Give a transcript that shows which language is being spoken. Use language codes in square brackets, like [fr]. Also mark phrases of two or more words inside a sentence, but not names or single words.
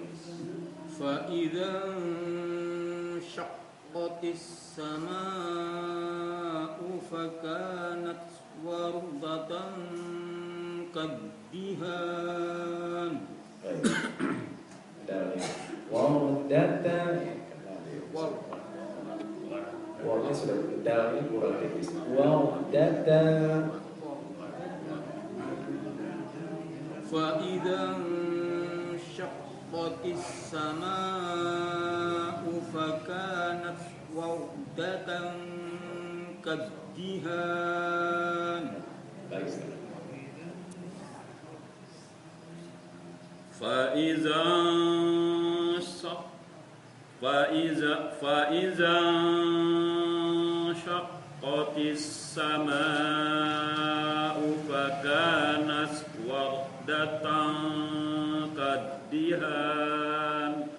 [ar] فإذا انشقت السماء فكانت وردة كالدهان. [id] Baik. Ada lagi. Wardata. Wawnya sudah dalnya kurang tipis. Wardata. [ar] فإذا انشقت انشقت السماء فكانت وردة كالدهان. [id] Baik sekali. [ar] فإذا انشقت السماء فكانت وردة كالدهان.